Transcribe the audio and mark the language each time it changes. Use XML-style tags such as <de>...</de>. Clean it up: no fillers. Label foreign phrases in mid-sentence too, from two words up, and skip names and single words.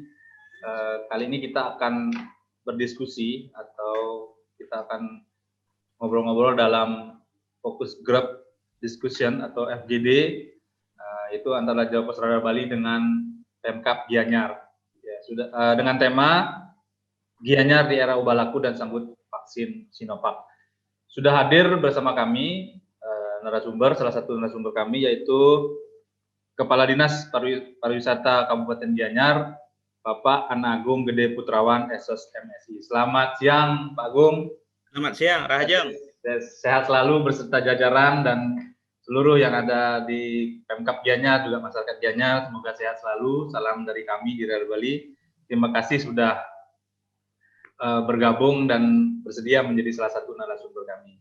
<id>Kali ini kita akan berdiskusi atau kita akan ngobrol-ngobrol dalam</id> <en>fokus group discussion</en> <id>atau FGD, itu antara Jawa Pos Radar Bali dengan Pemkab Gianyar. Ya, dengan tema Gianyar di era ubah laku dan sambut vaksin Sinovac. Sudah hadir bersama kami narasumber, salah satu narasumber kami yaitu Kepala Dinas Pariwisata Kabupaten Gianyar, Bapak Ana Agung Gede Putrawan, SOS MSI. Selamat siang, Pak Agung. Selamat siang, Rahajeng. Sehat selalu berserta jajaran dan seluruh yang ada di Pemkab Gianyar, juga masyarakat Gianyar, semoga sehat selalu. Salam dari kami di Radar Bali. Terima kasih sudah bergabung dan bersedia menjadi salah satu narasumber kami.</id>